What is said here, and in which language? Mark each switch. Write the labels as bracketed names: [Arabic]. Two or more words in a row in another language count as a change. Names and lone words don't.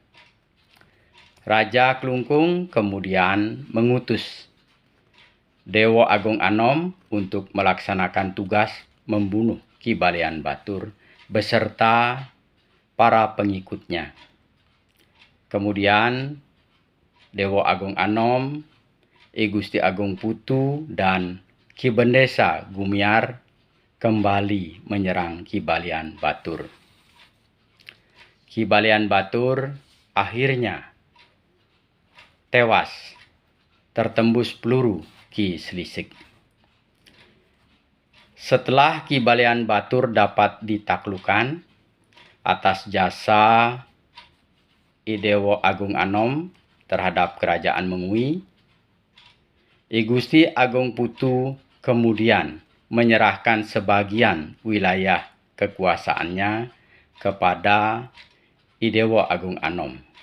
[Indonesian] Raja Klungkung kemudian mengutus Dewo Agung Anom untuk melaksanakan tugas membunuh Ki Balian Batur beserta para pengikutnya. Kemudian Dewo Agung Anom, I Gusti Agung Putu, dan Ki Bendesa Gumiar kembali menyerang Ki Balian Batur. Ki Balian Batur akhirnya tewas tertembus peluru Ki Slisik. Setelah Ki Balian Batur dapat ditaklukkan atas jasa Idewo Agung Anom terhadap kerajaan Mengui, I Gusti Agung Putu kemudian menyerahkan sebagian wilayah kekuasaannya kepada Idewo Agung Anom.